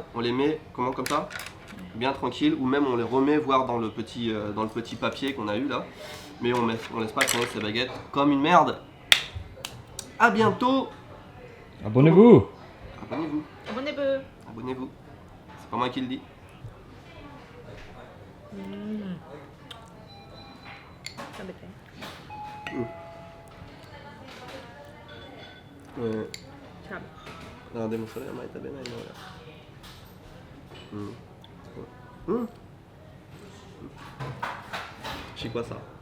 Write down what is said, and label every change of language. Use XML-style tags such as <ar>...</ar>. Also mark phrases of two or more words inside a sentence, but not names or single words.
<fr>On les met comment comme ça, bien tranquille, ou même on les remet voir dans le petit papier qu'on a eu là. Mais on laisse pas traîner ces baguettes comme une merde. À bientôt. Abonnez-vous. Abonnez-vous. Abonnez-vous. Abonnez-vous. C'est pas moi qui le dis.</fr> <ja>食べて。食べ。あでもそれはあんまり食べないな俺。うん。うん。</ja> <fr>C'est quoi ça?</fr>